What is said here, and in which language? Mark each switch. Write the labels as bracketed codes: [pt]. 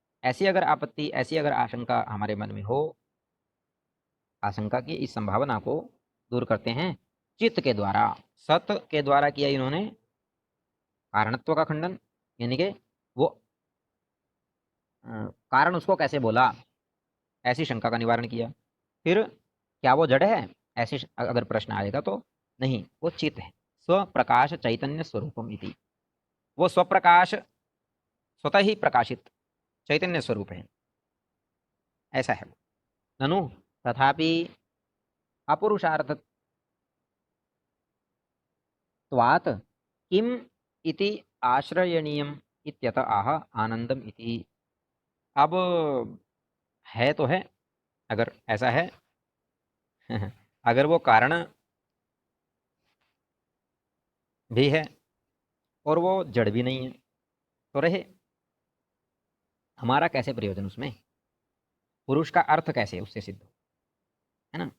[hi] ऐसी अगर आपत्ति, ऐसी अगर आशंका हमारे मन में हो, आशंका की इस संभावना को दूर करते हैं चित्त के द्वारा, सत के द्वारा किया इन्होंने कारणत्व का खंडन, यानी कि वो कारण उसको कैसे बोला, ऐसी शंका का निवारण किया। फिर क्या वो जड़ है, ऐसी अगर प्रश्न आएगा तो नहीं, वो चित्त है, [sa] स्वप्रकाश चैतन्य स्वरूपम इति, [hi] वो स्वप्रकाश स्वतः ही प्रकाशित चैतन्य स्वरूप है, ऐसा है। [sa] ननु तथापि अपुरुषार्थत्वात् किम इति आश्रयणीयम इत्यतः आह आनंदम इति। [hi] अब है तो है, अगर ऐसा है अगर वो कारण भी है और वो जड़ भी नहीं है तो रहे, हमारा कैसे प्रयोजन उसमें, पुरुष का अर्थ कैसे उससे सिद्ध हो, है ना।